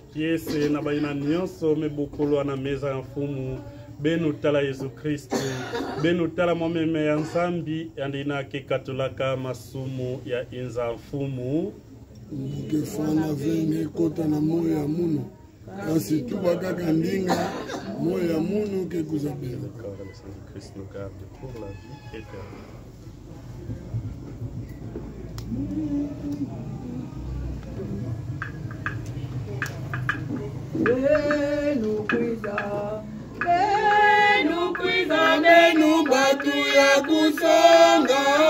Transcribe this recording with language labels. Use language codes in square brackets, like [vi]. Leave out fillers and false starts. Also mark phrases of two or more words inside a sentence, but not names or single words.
[ktu] yese na baina nyonso mebokolo na meza ya mfumu benu tala Yesu Kristu benu tala mwameme ya nzambi yandina kekatulaka masumu ya inza mfumu mukefana venge kota na moyo ya muno kasi tuba kaka ndinga moyo ya muno kekuzabela [fr] Christ nous garde pour la vie éternelle. [ktu] Benu kwiza benu batu ya kusonga